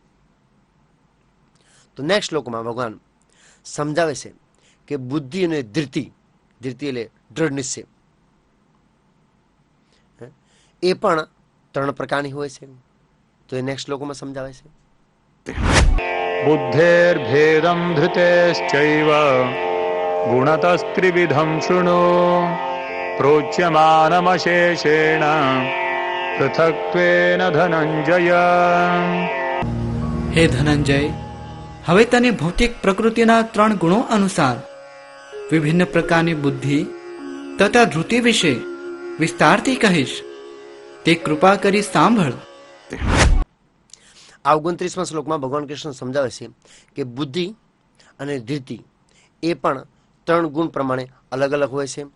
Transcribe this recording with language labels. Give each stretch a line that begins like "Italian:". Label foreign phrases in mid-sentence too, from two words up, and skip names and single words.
Gujarati: તો નેક્સ્ટ શ્લોકમાં ભગવાન સમજાવે છે કે બુદ્ધિ અને ધૃતિ, ધૃતિ એટલે દૃઢ નિશ્ચય, એ પણ 3 પ્રકારની હોય છે. તો એ નેક્સ્ટ શ્લોકમાં સમજાવે છે.
Sanskrit: बुद्धेर्भेदं धृतेश्चैव गुणतस्त्रिविधं शृणु प्रोच्यमानमशेषेण पृथक्त्वेन धनञ्जय.
Gujarati: હે ધનંજય, હવે તને ભૌતિક પ્રકૃતિના 3 ગુણો અનુસાર વિભિન્ન પ્રકારની બુદ્ધિ તથા ધૃતિ વિશે વિસ્તારથી કહીશ, તે કૃપા કરી સાંભળ. આ 29મા શ્લોકમાં ભગવાન કૃષ્ણ સમજાવે છે કે બુદ્ધિ અને ધૃતિ એ પણ 3 ગુણ પ્રમાણે અલગ અલગ હોય છે.